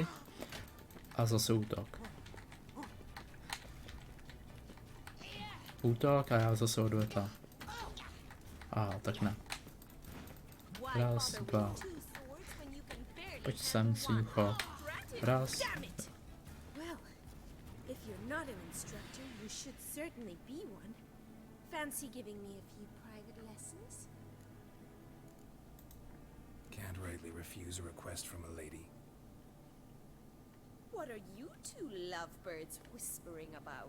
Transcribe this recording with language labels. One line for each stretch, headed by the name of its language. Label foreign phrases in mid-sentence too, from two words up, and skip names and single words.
Czech: A zase útok. Útok a já zase odveta. A tak ne. Raz, dva. Pojď sem, svícho. Raz.
English: Well, if you're not an instructor, you should certainly be one. Fancy giving me a few private lessons? Can't rightly refuse a request from a lady. What are you two lovebirds whispering about?